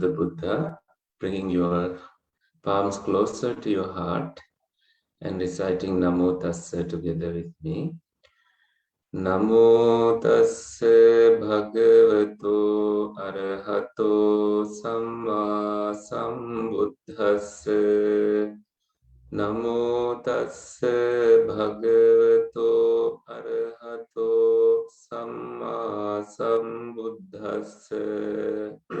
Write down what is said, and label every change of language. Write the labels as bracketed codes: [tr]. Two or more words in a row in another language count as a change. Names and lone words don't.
[en] the Buddha, bringing your palms closer to your heart and reciting [pi] Namo Tassa [en] together with me. [pi] Namo Tassa Bhagavato Arahato Samma Sambuddhassa. Namo Tassa Bhagavato Arahato Samma Sambuddhassa.